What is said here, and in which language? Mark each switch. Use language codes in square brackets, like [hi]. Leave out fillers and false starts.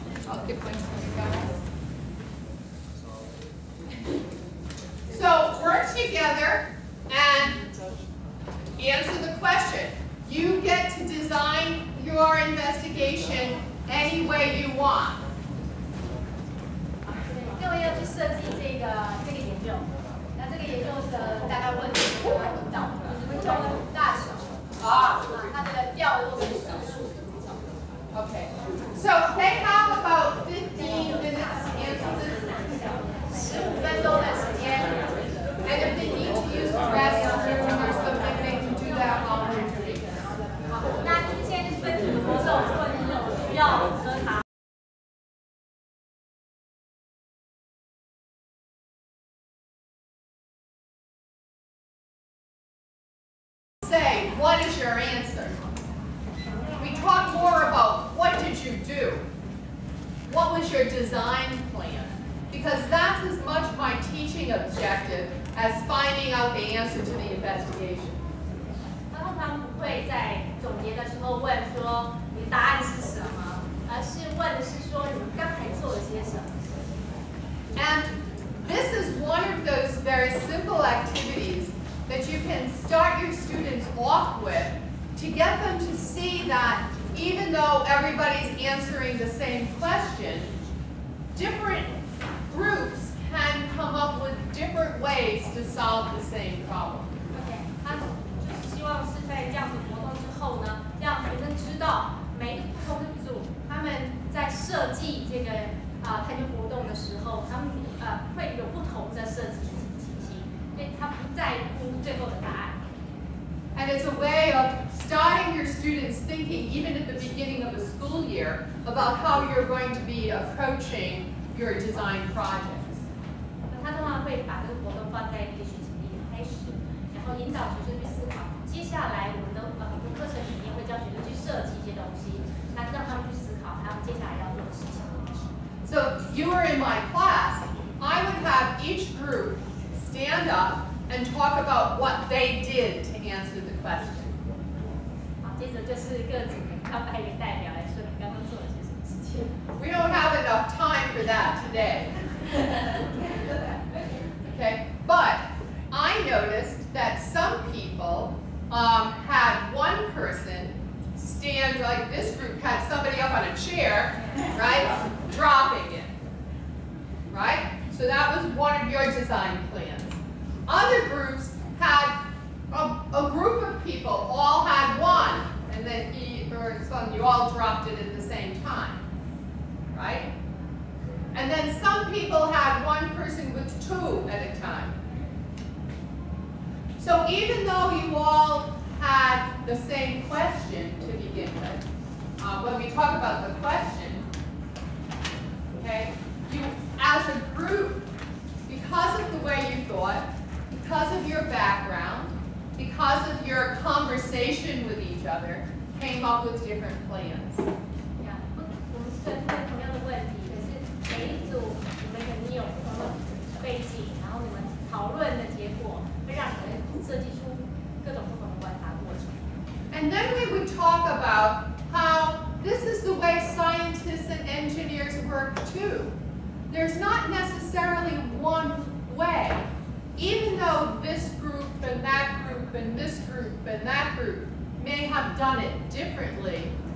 [en] I'll give one to you guys. So work together and answer the question. You get to design your investigation any way you want. [zh] 各位要去设计这个研究，那这个研究的大概问题就要引导，就是不同的大小它的调度跟手数。 [en] Okay. So they have about 15 minutes to answer this. [zh] 15分钟的时间。 [en] And if they need to use the restroom or something, they can do that while we're doing it. [zh] 那就是现在就是分组活动，如果你有需要喝茶。 [en] Say, what is your answer? We talk more about what did you do? What was your design plan? Because that's as much my teaching objective as finding out the answer to the investigation. [zh] 他通常不会在总结的时候问说你答案是什么，而是问的是说你们刚才做了些什么。 [en] And this is one of those very simple activities that you can start your students off with to get them to see that even though everybody's answering the same question, different groups can come up with different ways to solve the same problem. [zh] OK， 他就是希望是在这样的活动之后呢，让学生知道每一个不同的组他们在设计这个探究活动的时候，他们会有不同的设计情形，所以他不在乎最后的答案。 [en] And it's a way of starting your students thinking, even at the beginning of the school year, about how you're going to be approaching your design projects. [zh] 他通常会把这个活动放在一个学习的一开始，然后引导学生去思考。接下来我们的很多课程里面会教学生去设计一些东西，那让他们去思考他们接下来要做的事情。 [en] So you were in my class. I would have each group stand up and talk about what they did to answer the question. [zh] 好，接着就是各组要派一个代表来说你刚刚做了些什么事情。 [en] We don't have enough time for that today. Okay, but I noticed that some people had one person stand, like this group had somebody up on a chair, right, dropping it, right? So that was one of your design plans. Other groups had a group of people all had one, and then you all dropped it at the same time, right? And then some people had one person with two at a time. So even though you all had the same question to begin with, when we talk about the question, okay, you as a group, because of the way you thought, because of your background, because of your conversation with each other, came up with different plans. [zh] 我们针对同样的问题，可是每一组你们肯定有不同的背景，然后你们讨论的结果会让你们设计出各种不同的观察过程。 [en] And then we would talk about how this is the way scientists and engineers work too. There's not necessarily one way, even though this group and that group and this group and that group may have done it differently.